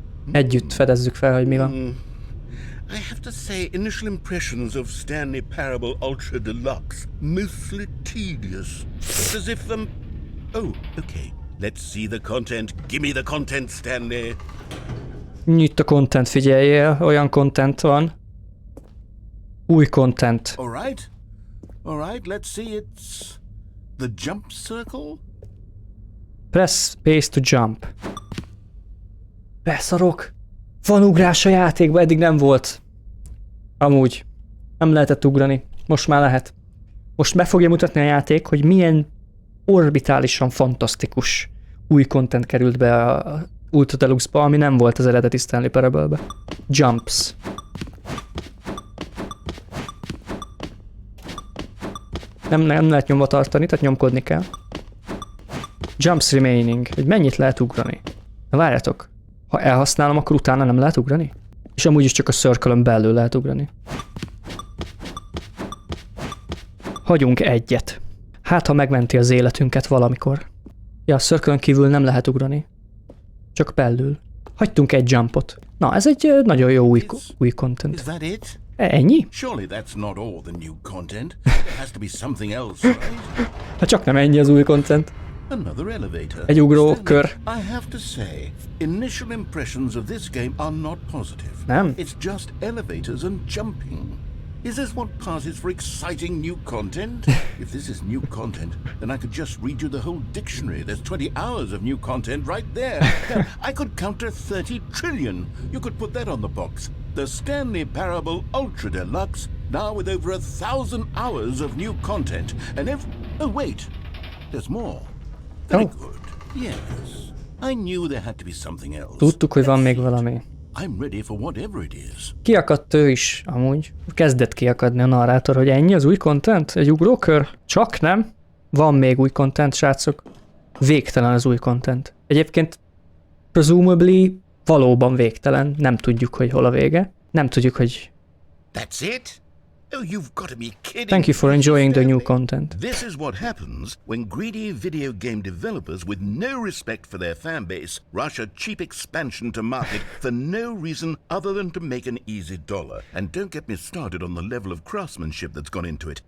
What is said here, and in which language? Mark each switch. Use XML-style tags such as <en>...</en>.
<hu>Együtt fedezzük fel, hogy mi van.</hu> <en>I have to say, initial impressions of Stanley Parable Ultra Deluxe, mostly tedious. It's as if oh, okay. Let's see the content. Give me the content, Stanley.</en> <hu>Nyit a content, figyeljél, olyan content van. Új content.</hu> <en>All right, let's see, it's the jump circle? Press space to jump.</en> <hu>Beszarok! Van ugrás a játékban, eddig nem volt. Amúgy. Nem lehetett ugrani. Most már lehet. Most meg fogja mutatni a játék, hogy milyen orbitálisan fantasztikus új content került be a Ultra Deluxe-ba, ami nem volt az eredeti Stanley Parable-be. Jumps. Nem lehet nyomva tartani, tehát nyomkodni kell.</hu> <en>Jumps remaining.</en> <hu>Hogy mennyit lehet ugrani? Na várjatok. Ha elhasználom, akkor utána nem lehet ugrani? És amúgy is csak a circle-ön belül lehet ugrani. Hagyunk egyet. Hát, ha megmenti az életünket valamikor. Ja, a circle-ön kívül nem lehet ugrani. Csak belül. Hagytunk egy jumpot. Na, ez egy nagyon jó új content.</hu> <en>Is that it?</en> <hu>Ennyi?</hu> <en>Surely that's not all the new content. There has to be something else, right?</en> <hu>Hát csak nem ennyi az új content.</hu> <en>Another elevator.</en> <hu>Egy ugró</hu> <en>Stanley,</en> <hu>kör.</hu> <en>I have to say, initial impressions of this game are not positive.</en> <hu>Nem?</hu> <en>It's just elevators and jumping. Is this what passes for exciting new content? If this is new content, then I could just read you the whole dictionary. There's 20 hours of new content right there. Hell, I could counter 30 trillion. You could put that on the box. The Stanley Parable Ultra Deluxe, now with over 1,000 hours of new content. And oh wait, there's more. Very good. Yes. I knew there had to be something else.</en> <hu>Tudtuk, hogy van még valami.</hu> <en>I'm ready for whatever it is.</en> <hu>Kiakadt ő is, amúgy. Kezdett kiakadni a narrátor, hogy ennyi az új content? Egy ugrókör? Csak nem? Van még új content, srácok. Végtelen az új content. Egyébként presumably valóban végtelen. Nem tudjuk, hogy hol a vége. Nem tudjuk, hogy...</hu> <en>That's it? Oh, you've got to be kidding. Thank you for enjoying the new content. This is what happens when greedy video game developers with no respect for their fan base rush a cheap expansion to market for no reason other than to make an easy dollar. And don't get me started on the level of craftsmanship that's gone into it.</en>